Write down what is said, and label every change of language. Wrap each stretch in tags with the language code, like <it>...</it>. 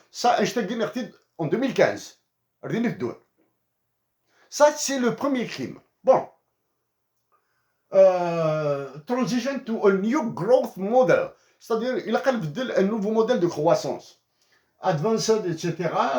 <fr>Ça, en 2015. Ça, c'est le premier crime. Bon.</fr> <en>Transition to a new growth model.</en> <fr>C'est-à-dire, il a un nouveau modèle de croissance. Advanced, etc.</fr>